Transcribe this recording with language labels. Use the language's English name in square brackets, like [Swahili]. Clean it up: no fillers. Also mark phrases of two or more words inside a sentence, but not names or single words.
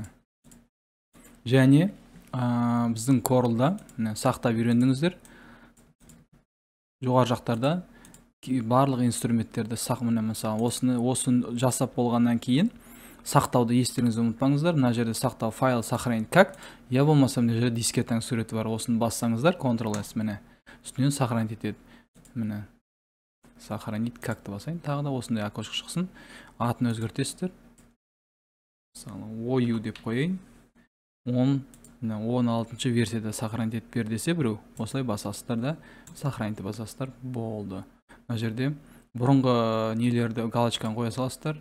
[Kazakh] Және біздің корылда сақтап үйрендіңіздер. Жоғары жақтарда барлық инструменттерді мысалы осыны жасап болғаннан кейін сақтауды естеріңізді ұмытпаңыздар. Мына жерде сақтау файл [Russian] сохранить как, [Kazakh] я болмаса мына жерде дискетаның суреті бар. Осыны бассаңыздар, Ctrl+S міне. Үстінен сохранить етеді. Міне. [Russian] Сохранить как- [Kazakh] то басайын. Тағы да осындай окошко шықсын. Атын өзгертесіздер. Мысалы, ою деп қойайын. 16 версияда сохранить етіп бер десе біреу, осылай басасыздар да сохранить басасыздар, болды. Мына жерде бұрынғы нелерді галочканы қоя саласыздар.